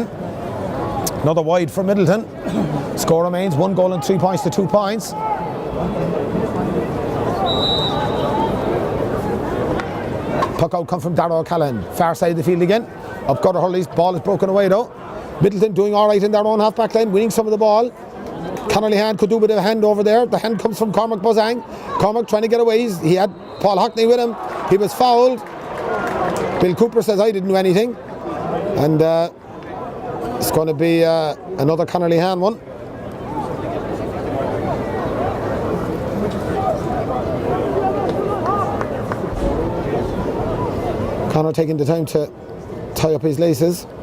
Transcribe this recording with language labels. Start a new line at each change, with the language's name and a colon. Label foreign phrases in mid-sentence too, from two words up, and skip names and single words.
English: Another wide for Midleton. Score remains 1 goal and 3 points to 2 points. Puck out come from Darragh O'Callaghan. Far side of the field again. Up Gutter Hurley's ball is broken away though. Midleton doing all right in their own half back line, winning some of the ball. Conor Lehan could do with a hand over there. The hand comes from Cormac Bozang. Cormac trying to get away. He had Paul Hockney with him. He was fouled. Bill Cooper says, I didn't do anything. And it's going to be another Conor Lehan one. Conor taking the time to tie up his laces.